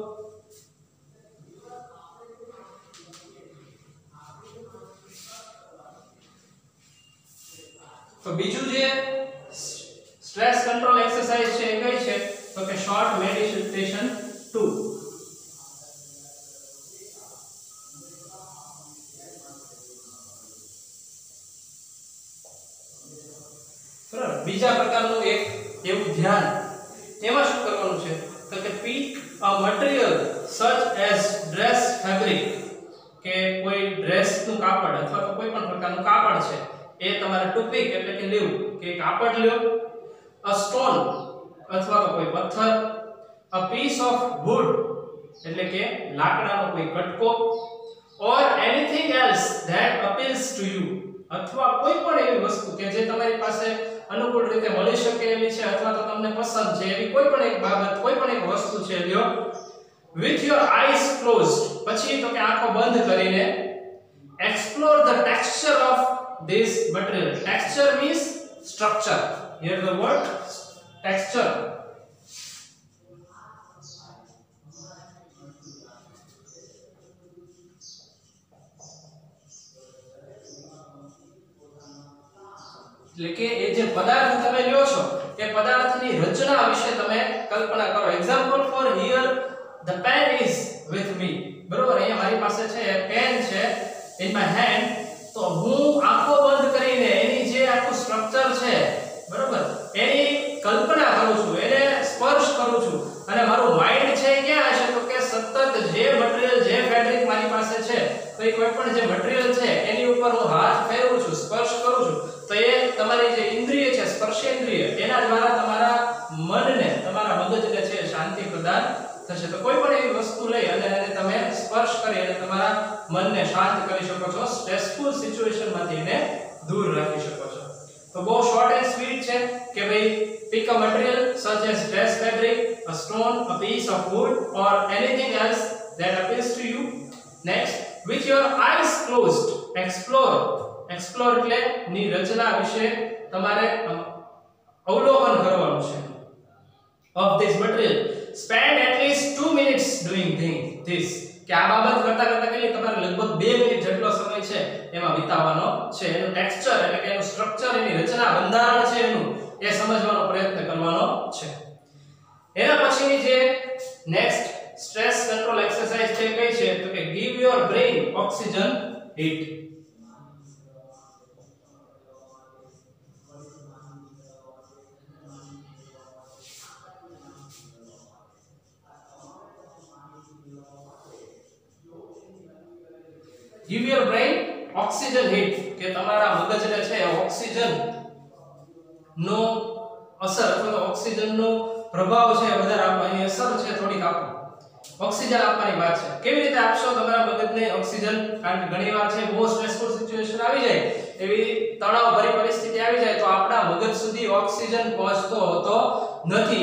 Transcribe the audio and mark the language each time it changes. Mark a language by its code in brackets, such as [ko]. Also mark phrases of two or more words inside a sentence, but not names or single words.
[gu] તો બીજું જે [en] stress control exercise [gu] છે એ કઈ છે તો કે [en] short meditation [gu] 2. બરાબર, બીજા પ્રકારનું એક એવું ધ્યાન. એમાં શું કરવાનું છે તો કે [en] pick a material such as dress fabric, [gu] કે કોઈ ડ્રેસનું કાપડ અથવા તો કોઈ પણ પ્રકારનું કાપડ છે એ તમારે [en] to pick [gu] એટલે કે લેવું, કે કાપડ લ્યો. [en] a stone [gu] અથવા તો કોઈ પથ્થર. [en] a piece of wood [gu] એટલે કે લાકડાનો કોઈ કટકો. [en] or anything else that appeals to you, [gu] અથવા કોઈ પણ એવી વસ્તુ કે જે તમારી પાસે અનુકૂળ રીતે મળી શકે એવી છે અથવા તો તમને પસંદ છે એવી કોઈ પણ એક બાબત, કોઈ પણ એક વસ્તુ છે લ્યો. [en] with your eyes closed, [gu] પછી તો કે આંખો બંધ કરીને [en] explore the texture of this material. Texture means structure. Here the word texture. [gu] એટલે કે એ જે પદાર્થ તમે લ્યો છો એ પદાર્થની રચના વિશે તમે કલ્પના કરો. [en] example for here the pen is with me. [gu] બરોબર, અહીંયા મારી પાસે છે પેન છે [en] in my hand. [gu] તો હું આંખો બંધ કરીને એની જે આખું સ્ટ્રક્ચર છે, બરોબર, એની કલ્પના કરું છું, એને સ્પર્શ કરું છું. અને મારું માઇન્ડ છે ક્યાં હશે તો કે સતત જે મટીરીયલ, જે ફેબ્રિક મારી પાસે છે તો એ કોઈ પણ જે મટીરીયલ છે એની ઉપર હું હાથ ફેરવું છું, સ્પર્શ કરું છું. તો એ તમારી જે ઇન્દ્રિય છે, સ્પર્શેન્દ્રિય, એના દ્વારા તમારા મનને, તમારા મગજને છે શાંતિ પ્રદાન થશે. તો કોઈ પણ એવી વસ્તુ લઈ અને એને તમે સ્પર્શ કરી અને તમારા મનને શાંત કરી શકો છો, [en] stressful situationમાંથી [gu] એને દૂર રાખી શકો છો. તો બહુ [en] short and sweet [gu] છે કે ભાઈ [en] pick a material such as dress fabric, a stone, a piece of wood or anything else that appeals to you. Next, with your eyes closed, explore. [gu] Explore એટલે ની રચના વિશે તમારે અવલોકન કરવાનું છે. [en] of this material. Spend at least 2 minutes doing this. [gu] કે આ બાબત કરતા કરતા કેટલી તમારે લગભગ 2 મિનિટ જેટલો સમય છે એમાં વિતાવવાનો છે. એનું ટેક્સચર એટલે કે એનું સ્ટ્રક્ચર, એની રચના, બંધારણ છે એનું, એ સમજવાનો પ્રયત્ન કરવાનો છે. એના પછીની જે [en] next stress control exercise [gu] છે કઈ છે તો કે [en] give your brain oxygen hit. give your brain oxygen hit, [gu] કે તમારા મગજને છે ઓક્સિજન નો અસર અથવા તો ઓક્સિજન નો પ્રભાવ છે વધારે આપવાની અસર છે થોડીક આપો. ઓક્સિજન આપવાની વાત છે. કેવી રીતે આપશો તમારા મગજને ઓક્સિજન? કારણ કે ઘણીવાર છે બહુ [en] stressful situation [gu] આવી જાય, એવી તણાવભરી પરિસ્થિતિ આવી જાય તો આપણા મગજ સુધી ઓક્સિજન પહોંચતો હોતો નથી.